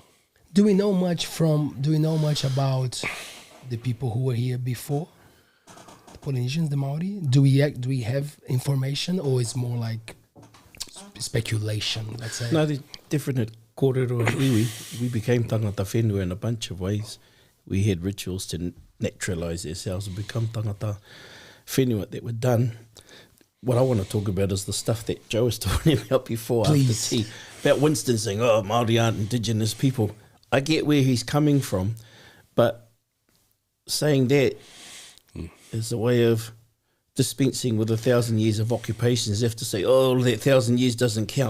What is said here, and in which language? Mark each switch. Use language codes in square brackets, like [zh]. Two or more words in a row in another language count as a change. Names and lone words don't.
[en] Do we know much about the people who were here before? The Polynesians, the Maori? Do we have information, or is more like speculation, let's say? No, there's different kōrero and iwi. We became [mi] tangata whenua [en] in a bunch of ways. We had rituals to naturalise ourselves and become [mi] tangata whenua [en] that were done. What I want to talk about is the stuff that Joe was talking about before. Please. After tea, about Winston saying, Māori aren't indigenous people. I get where he's coming from, but saying that is a way of dispensing with 1,000 years of occupation, as if to say, that 1,000 years doesn't count.